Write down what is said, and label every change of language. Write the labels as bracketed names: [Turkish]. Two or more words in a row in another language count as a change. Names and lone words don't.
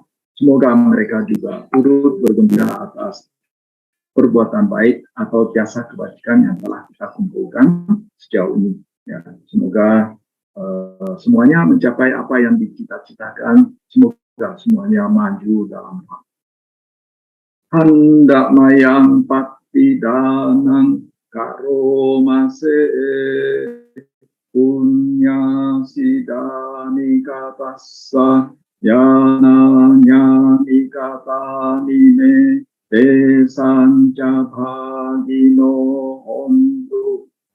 [Indonesian] Semoga mereka juga turut bergembira atas perbuatan baik atau jasa kebajikan yang telah kita kumpulkan sejauh ini. Ya, semoga semuanya mencapai apa yang dicita-citakan. Semoga semuanya maju dalam hak. [Pali] Hendak mayang patidanang karomase punya sidani katassa yananya nikata nime desanca bhagino hontu